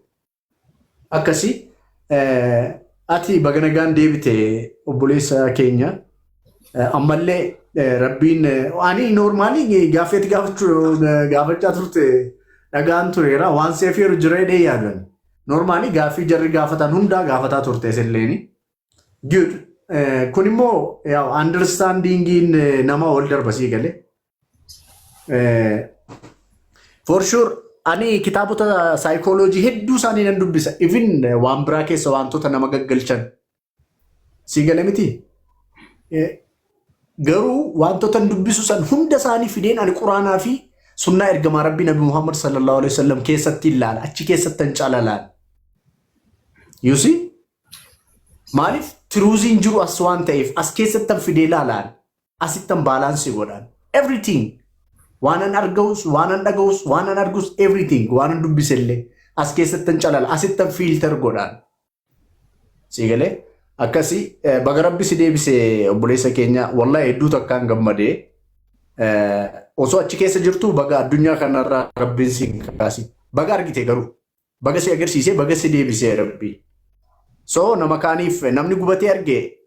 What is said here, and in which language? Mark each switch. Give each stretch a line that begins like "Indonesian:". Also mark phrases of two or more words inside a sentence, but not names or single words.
Oromo: Akkasii ati baga nagaan deebite obboleessa keenya ammallee rabbiin ani normaalii gaafeeti gaafachaa turte dhagaan tureera waan seefiiru jiree dhee yaadan normaalii gaaffii jarri gaafatan hundaa gaafataa turte iselleeni good kun immoo understandingiin nama wal darbasii gale
English: for sure
Oromo: ani kitaabota psychology hedduu isaanii nan dubbisa even waan biraa keessa wantoota nama gaggalchan sii gale miti garuu wantoota dubbisu san hunda isaanii fideen ani quraanaa fi sunnaa ergamaa rabbii nabi Muhammad
Arabic: صلى الله عليه وسلم
Oromo: keessatti ilaala achi keessatti hin calalaan you see maaliif tiruuziin jiru as waan ta'eef as keessatti fidee ilaalaan asitti baalaansii godhaan everything waan an argaus waan an dhagaus waan an argus everything waan an dubbisellee as keessatti calala asitti filter godhaan siigalee akkasi baga rabbi si deebisee obboleessa keenya wallahi hedduu takkaan gammadee osoo achi keessa jirtu baga addunyaa kanarraa rabbiin si kaasi baga argite garuu baga si agarsiisee baga si deebisee rabbi so nama kaaniif namni gubatee arge